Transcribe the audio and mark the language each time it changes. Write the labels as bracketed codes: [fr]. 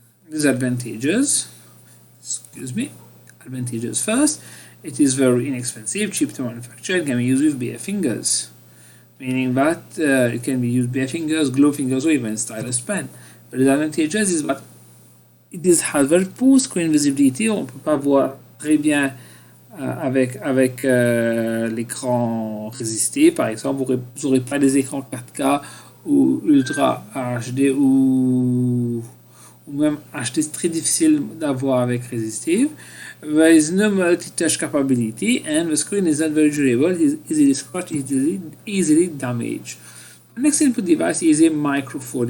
[en] Disadvantages. Advantages first, it is very inexpensive, cheap to manufacture, and can be used with bare fingers. Meaning that it can be used bare fingers, glue fingers, or even stylus pen. The disadvantages is that it has very poor screen visibility. [fr] On ne peut pas voir très bien avec l'écran résisté. Par exemple, vous n'aurez pas des écrans 4K ou Ultra HD ou même HD, c'est très difficile d'avoir avec resistive. [en] There is no multi-touch capability and the screen is not very durable. It is easily scratched, easily damaged. The next input device is a microphone.